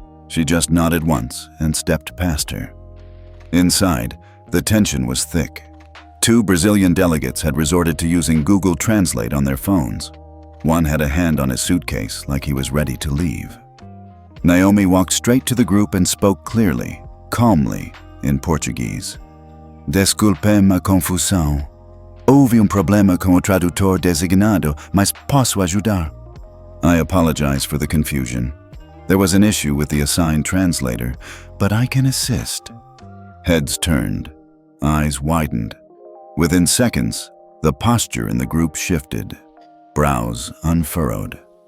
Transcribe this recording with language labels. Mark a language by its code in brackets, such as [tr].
[en] She just nodded once and stepped past her. Inside, the tension was thick. 2 Brazilian delegates had resorted to using Google Translate on their phones. One had a hand on his suitcase like he was ready to leave. Naomi walked straight to the group and spoke clearly, calmly, in Portuguese. [pt] "Desculpe a confusão. Houve problema com o tradutor designado, mas posso ajudar." [en] "I apologize for the confusion. There was an issue with the assigned translator, but I can assist." Heads turned, eyes widened. Within seconds, the posture in the group shifted, brows unfurrowed.